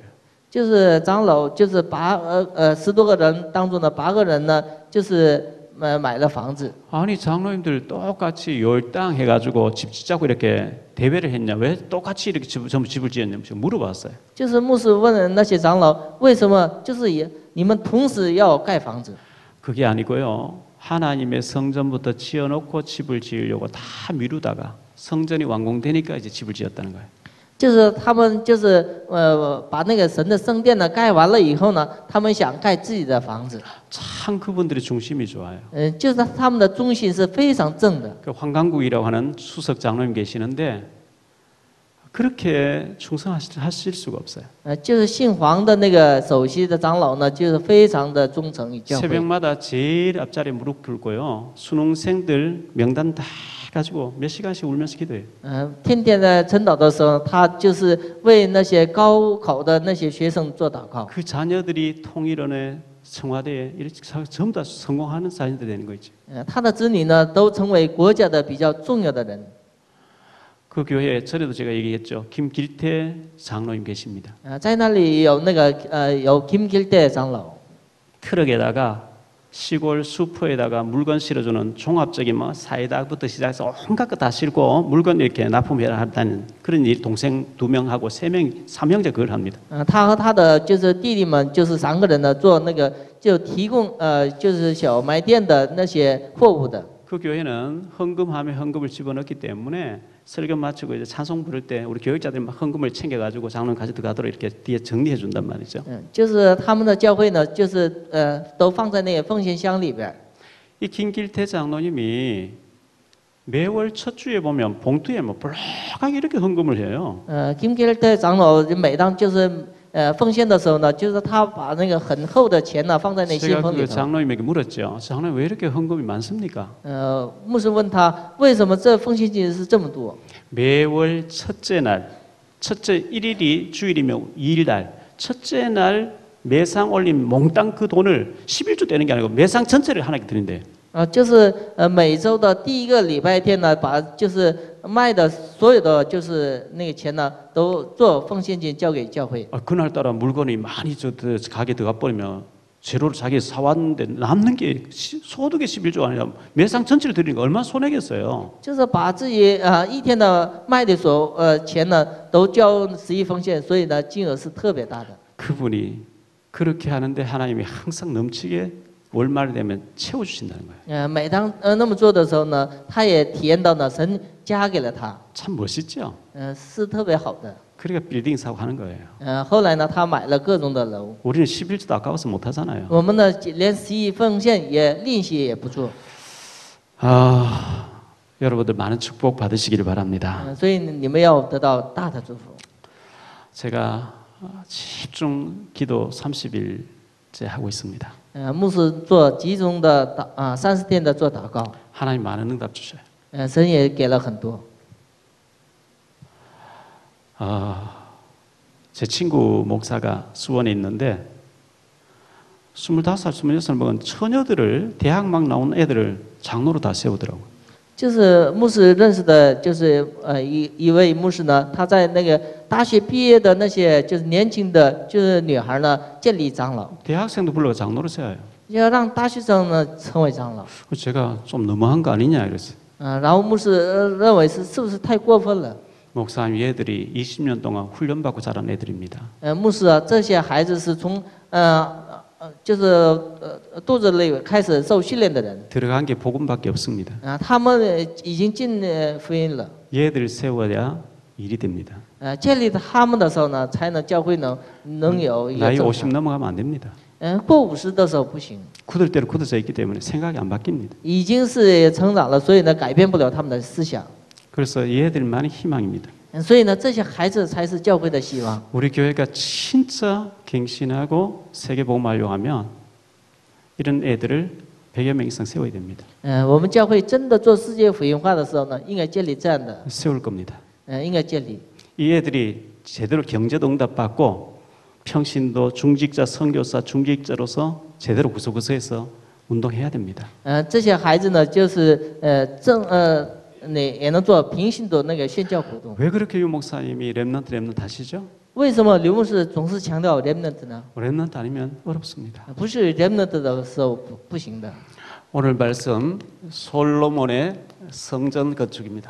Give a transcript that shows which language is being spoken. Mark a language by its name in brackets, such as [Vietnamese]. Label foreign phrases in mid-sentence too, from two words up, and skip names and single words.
[Chinese] 就是长老，就是10多个人当中的8个人呢，就是买了房子。 [Korean] 아니 장로님들 똑같이 열당 해가지고 집 짓자고 이렇게 대회를 했냐? 왜 똑같이 이렇게 전부 집을 지었냐? 물어봤어요. [Chinese] 就是牧师问那些长老，为什么就是你们同时要盖房子？ [Korean] 그게 아니고요. 하나님의 성전부터 지어놓고 집을 지으려고 다 미루다가 성전이 완공되니까 이제 집을 지었다는 거예요. [Chinese] 就是他们就是把那个神的圣殿呢盖完了以后呢，他们想盖自己的房子。 [Korean] 참 그분들의 중심이 좋아요. [Chinese] 就是他们的中心是非常正的。 [Korean] 그 황강국이라고 하는 수석 장로님 계시는데 그렇게 충성하실 수가 없어요. [Chinese] 就是姓黄的那个首席的长老呢，就是非常的忠诚于教会。 [Korean] 새벽마다 제일 앞자리에 무릎 꿇고요. 수능생들 명단 다 가지고 몇 시간씩 울면서 기도해요. [Chinese] 天天在晨祷的时候，他就是为那些高考的那些学生做祷告。 [Korean] 그 자녀들이 통일원의 청와대에 이렇게 전부 다 성공하는 자녀들 되는 거 있죠. [Chinese] 他的子女呢，都成为国家的比较重要的人。 [Korean] 그 교회에 전에도 제가 얘기했죠. 김길태 장로님 계십니다. [Chinese] 在那里有那个有 Kim Gil-tae长老。 [Korean] 트럭에다가 시골 수포에다가 물건 실어주는 종합적인 뭐 사이다부터 시작해서 온갖 거 다 싣고 물건 이렇게 납품해라 하다는 그런 일 동생 2명하고 3명 3형제 그걸 합니다. [Chinese] 他和他的就是弟弟们，就是3个人呢，做那个就提供就是小卖店的那些货物的。 [Korean] 그 교회는 헌금함에 헌금을 집어넣기 때문에 설교 마치고 이제 찬송 부를 때 우리 교육자들이 막 헌금을 챙겨가지고 장로님 가지고 들어가도록 이렇게 뒤에 정리해 준단 말이죠. [Chinese] 就是他们的教会呢，就是都放在那个奉献箱里边。 [Korean] 이 김길태 장로님이 매월 첫 주에 보면 봉투에 뭐 볼록하게 이렇게 헌금을 해요. [Chinese] Kim Gil-tae长老每当就是奉献的时候呢，就是他把那个很厚的钱呢放在那信 [Korean] 제가 [Chinese] 封里 [Korean] 그 [Chinese] 头。 [Korean] 장로님에게 물었죠. 장로님 왜 이렇게 헌금이 많습니까? [Chinese] 牧师问他为什么这奉献金是这么多？ [Korean] 매월 첫째 날, 첫째 1일이 주일이면 2일날, 첫째 날 매상 올린 몽땅 그 돈을 11조 떼는 게 아니고 매상 전체를 하나님께 드린대요. [Chinese] 就是每周的第1个礼拜天呢，把就是卖的所有的就是那个钱呢，都做奉献金交给教会。 [Korean] 그날따라 물건이 많이 가게 들어가 버리면 재료를 자기 사왔는데 남는 게 소득의 11조 아니라 매상 전체를 드리니까 얼마나 손해겠어요. [Chinese] 就是把自己一天的卖的钱呢，都交11奉献，所以呢金额是特别大的。 [Korean] 그분이 그렇게 하는데 하나님이 항상 넘치게 월말 되면 채워주신다는 거예요. [Chinese] 每当那么做的时候呢，他也体验到呢，神加给了他， [Korean] 참 멋있죠. [Chinese] 是特别好的。 [Korean] 그러니까 빌딩 사고 하는 거예요. [Chinese] 后来呢，他买了各种的楼。 [Korean] 우리는 11조도 아까워서 못 하잖아요. [Chinese] 我们呢，连11奉献也利息也不做。 [Korean] 여러분들 많은 축복 받으시기를 바랍니다. [Chinese] 所以你们要得到大的祝福。 [Korean] 제가 집중 기도 30일째 하고 있습니다. [Chinese] 牧师做集中的30天的做祷告， [Korean] 하나님 많은 응답 주셔요. [Chinese] 神也给了很多。 [Korean] 제 친구 목사가 수원에 있는데 25살, 26살 먹은 처녀들을 대학 막 나온 애들을 장로로 다 세우더라고요. [Chinese] 就是牧师认识的，就是一位牧师呢，他在那个大学毕业的那些就是年轻的就是女孩呢，建立长老， [Korean] 대학생도 불러 장로로 세워요. [Chinese] 要让大学生呢成为长老。 [Korean] 제가 좀 너무한 거 아니냐 이랬어요. [Chinese] 然后牧师认为是不是太过分了？ [Korean] 목사님 얘들이 20년 동안 훈련받고 자란 애들입니다. [Chinese] 牧师啊，这些孩子是从就是肚子里开始受训练的人。 [Korean] 들어간 게 복음밖에 없습니다. [Chinese] 他们已经进福音了。 [Korean] 얘들 세워야 일이 됩니다. [Chinese] 建立他们的时候呢，才能教会能有一个 [Korean] 나이 [Chinese] 正 [Korean] 50 [Chinese] 常。 [Korean] 넘어가면 안 됩니다. [Chinese] 过50的时候不行， [Korean] 굳을 대로 굳어져 있기 때문에 생각이 안 바뀝니다. [Chinese] 已经是成长了，所以呢改变不了他们的思想。 [Korean] 그래서 얘들만이 희망입니다. [Chinese] 所以呢，这些孩子才是教会的希望。 [Korean] 우리 교회가 진짜 갱신하고 세계복음하려고 하면 이런 애들을 100여 명 이상 세워야 됩니다. [Chinese] 我们教会真的做世界福音化的时候呢，应该建立这样的， [Korean] 세울 겁니다. [Chinese] 应该建立。 [Korean] 이 애들이 제대로 경제도 응답받고 평신도 중직자 선교사 중직자로서 제대로 구석구석에서 운동해야 됩니다. [Chinese] 这些孩子呢，就是也能做平行的那个宣教活动。 [Korean] 왜 그렇게 유 목사님이 렘넌트 하시죠? [Chinese] 为什么刘牧师总是强调 remnant 呢？ [Korean] 렘넌트 아니면 어렵습니다. [Chinese] 不是 remnant的时候不行的。 [Korean] 오늘 말씀 솔로몬의 성전 건축입니다.